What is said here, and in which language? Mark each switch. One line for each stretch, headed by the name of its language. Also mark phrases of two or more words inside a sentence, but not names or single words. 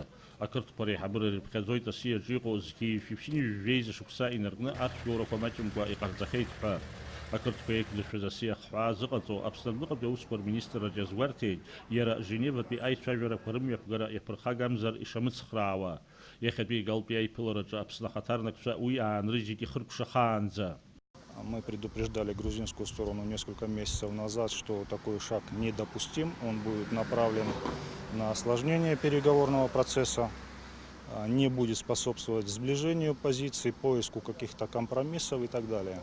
Abkhazian: Ақырҭқәа реиҳабыра ирыԥхьаӡоит асиаҿы иҟоу зқьи шәиԥшьыни жәжәеиза шықәса инаркны ахьшәоурақәа маҷымкәа иҟарҵахьеит ҳәа. Ақырҭқәа еиқәдыршәаз асиа хҳәаа зыҟаҵо Аԥсны Аҟнытәи Аусқәа рминистрраҿ иазгәарҭеит, иара Женеватәи аицәажәарақәа рымҩаԥгара иаԥырхагамзар ишамыцхраауа. Иахьатәи Галтәи аиԥылараҿы Аԥсны ахаҭарнакцәа уи аанрыжьит ихыркәшахаанӡа.
Russian: Мы предупреждали грузинскую сторону несколько месяцев назад, что такой шаг недопустим. Он будет направлен на осложнение переговорного процесса, не будет способствовать сближению позиций, поиску каких-то компромиссов и так далее.